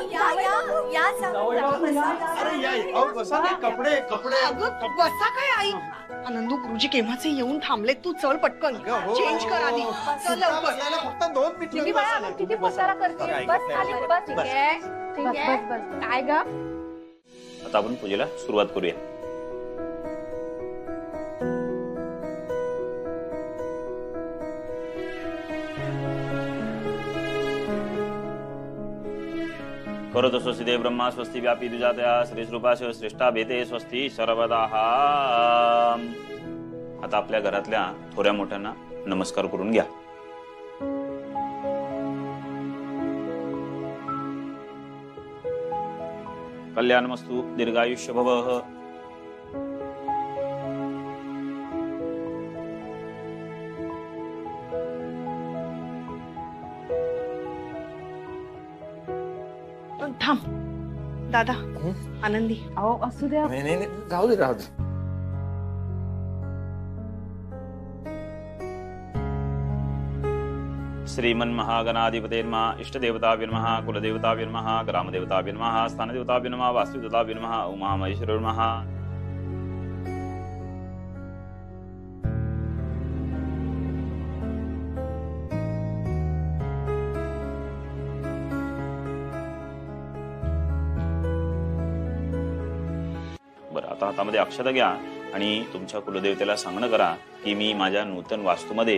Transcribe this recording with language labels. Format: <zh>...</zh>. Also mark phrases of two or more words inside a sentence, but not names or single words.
<mr>कपडे कपडे. अगं बसा काय आई. नंदू, गुरुजी केव्हाचे येऊन थांबले, तू चल पटकन, चेंज कर आधी. चल लवकर. फक्त 2 मिनिटं. किती पसारा करते. बस खाली बस. ठीक आहे, ठीक आहे. काय ग? आता आपण पूजेला सुरुवात करूया.</mr> <sa>करोतु स्वस्ति देव ब्रह्मा स्वस्ति व्यापी द्विजातया श्रीस्वरूपाश श्रेष्ठा भेदे स्वस्ति सर्वदाः.</sa> <mr>आता आपल्या घरातल्या थोड्या मोठ्यांना नमस्कार करून घ्या.</mr> <sa>कल्याणमस्तु, दीर्घायुष्य भवः.</sa> <mr>थांब दादा. आनंदी, अहो असू द्या. नाही, जाऊ दे, राहू दे.</mr> <sa>श्रीमन्महागणाधिपते नमः. इष्टदेवताभ्यो नमः. कुलदेवताभ्यो नमः. ग्रामदेवताभ्यो नमः. स्थानदेवताभ्यो नमः. वास्तुदेवताभ्यो नमः. उमामहेश्वरो नमः.</sa> <mr>बरं, आता हातामध्ये अक्षता घ्या आणि तुमच्या कुलदेवतेला सांगणं करा की मी माझ्या नूतन वास्तूमध्ये,</mr>